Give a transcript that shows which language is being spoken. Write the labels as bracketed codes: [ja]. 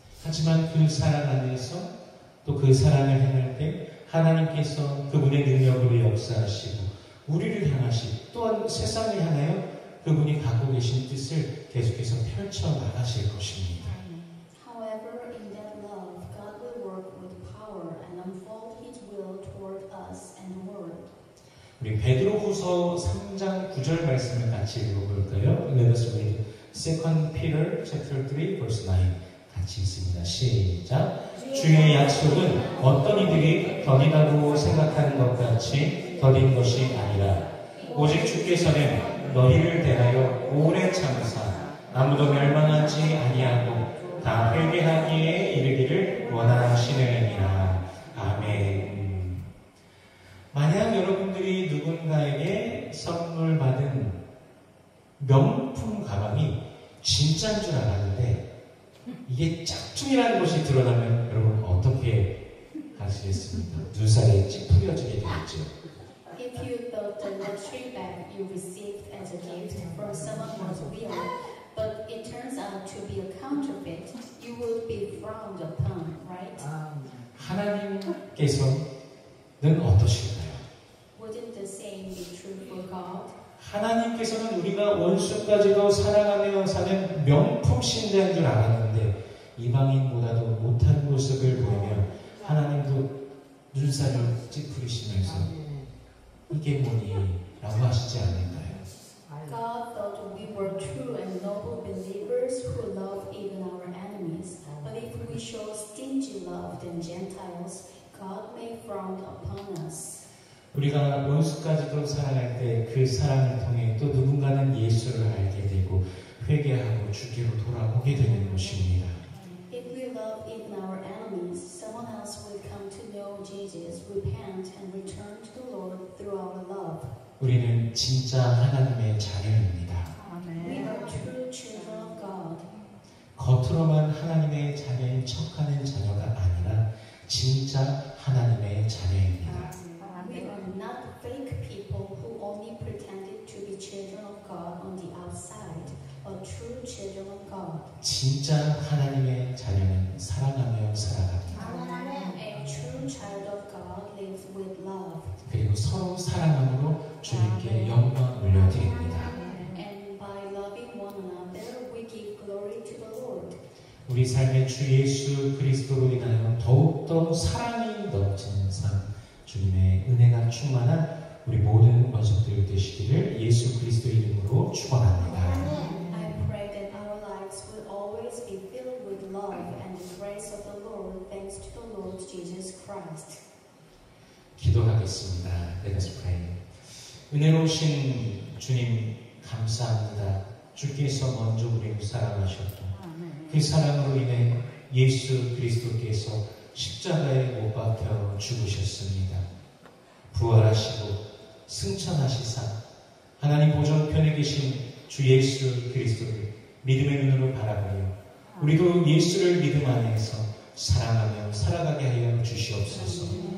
[ko] 하지만 그 사랑 안에서 또 그 사랑을 행할 때 하나님께서 그분의 능력으로 역사하시고 우리를 향하시 또한 세상을 향하여 그분이 갖고 계신 뜻을 계속해서 펼쳐 나가실 것입니다. [en] However, in that love, God will work with power and unfold His will toward us and the world. [ko] 우리 베드로후서 3장 9절 말씀을 같이 읽어볼까요? [en] Let us read 2 Peter chapter 3 verse 9 [ko] 같이 읽습니다. 시작. 주의 약속은 어떤 이들이 더디다고 생각하는 것 같이 더딘 것이 아니라 오직 주께서는 너희를 대하여 오래 참사 아무도 멸망하지 아니하고 다 회개하기에 이르기를 원하시느니라. 아멘. 만약 여러분들이 누군가에게 선물 받은 명품 가방이 진짜인 줄 알았는데 이게 짝퉁이라는 것이 드러나면 여러분 어떻게 하시겠습니까? 눈살이 찌푸려지게 되겠죠. [en] If you thought the luxury bag you received as a gift from someone was real, but it turns out to be a counterfeit, you would be frowned upon, right? [ko] 하나님께서는 어떠신가요? [en] Wouldn't the same be true for God? [ko] 하나님께서는 우리가 원수까지도 사랑하며 사는 명품 신자인 줄 알았는데 이방인보다도 못한 모습을 보이며 하나님도 눈살을 찌푸리시면서 이게 뭐니? 라고 하시지 않을까요? [en] God thought we were true and noble believers who love even our enemies. But if we show stingy love than Gentiles, God may frown upon us. [ko] 우리가 원수까지도 사랑할 때 그 사랑을 통해 또 누군가는 예수를 알게 되고 회개하고 주께로 돌아오게 되는 것입니다. [en] If we love even our enemies, someone else will come to know Jesus, repent, and return to the Lord through our love. [ko] 우리는 진짜 하나님의 자녀입니다. [en] We are true children of God. [ko] 겉으로만 하나님의 자녀인 척하는 자녀가 아니라 진짜 하나님의 자녀입니다. [en] We are not fake people who only pretended to be children of God on the outside, but true children of God. [ko] 진짜 하나님의 자녀는 사랑하며 살아갑니다. [en] A true child of God lives with love. [ko] 그리고 서로 사랑함으로 주님께 영광 올려드립니다. [en] And by loving one another, we give glory to the Lord. [ko] 우리 삶의 주 예수 그리스도로 인하여 더욱더 사랑이 넘치는 삶, 주님의 은혜가 충만한 우리 모든 권속들 되시기를 예수 그리스도의 이름으로 축원합니다. [en] I pray that our lives will always be filled with love and the grace of the Lord, thanks to the Lord Jesus Christ. [ko] 기도하겠습니다. [en] Let us pray. [ko] 은혜로우신 주님 감사합니다. 주께서 먼저 우리를 사랑하셨고 그 사랑으로 인해 예수 그리스도께서 십자가에 못 박혀 죽으셨습니다. 부활하시고 승천하시사 하나님 보존편에 계신 주 예수 그리스도를 믿음의 눈으로 바라보며 우리도 예수를 믿음 안에서 사랑하며 살아가게 하여 주시옵소서.